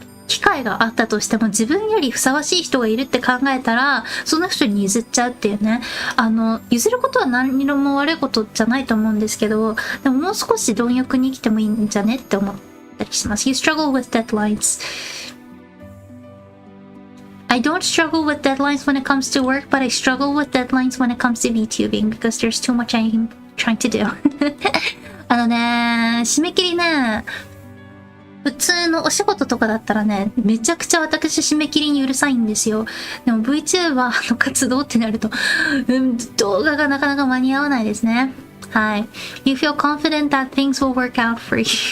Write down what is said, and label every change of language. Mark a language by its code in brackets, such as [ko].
[ja] 機会があったとしても自分よりふさわしい人がいるって考えたら、その人に譲っちゃうっていうね。譲ることは何にも悪いことじゃないと思うんですけど、でももう少し貪欲に生きてもいいんじゃねって思ったりします。 [en] You struggle with deadlines. I don't struggle with deadlines when it comes to work, but I struggle with deadlines when it comes to VTubing because there's too much I'm trying to do. [ja] 締め切りね、普通のお仕事とかだったらね、めちゃくちゃ私締め切りにうるさいんですよ。でも VTuber の活動ってなると、動画がなかなか間に合わないですね。はい。 [en] You feel confident that things will work out for you.